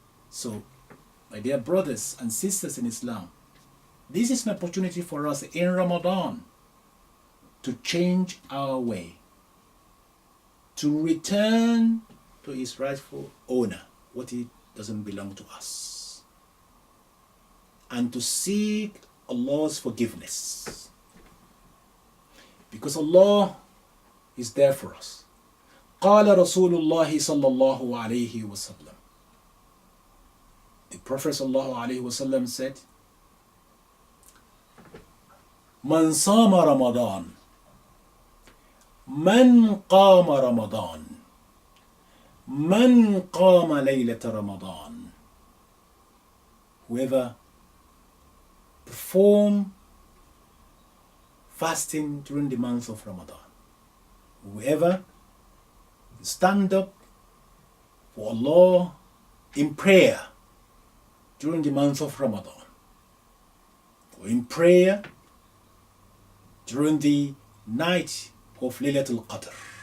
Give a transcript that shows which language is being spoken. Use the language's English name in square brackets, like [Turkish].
[English] So, my dear brothers and sisters in Islam, this is an opportunity for us in Ramadan to change our way, to return to its rightful owner, what it doesn't belong to us, and to seek Allah's forgiveness. Because Allah is there for us. [Arabic] قال رسول الله صلى الله عليه وسلم. [English] The Prophet [Arabic] صلى الله عليه وسلم [English] said, [Arabic] من صام رمضان من قام رمضان من قام ليلة رمضان. [English] Whoever perform fasting during the month of Ramadan, whoever stand up for Allah in prayer during the month of Ramadan, or in prayer during the night of Laylatul Qadr,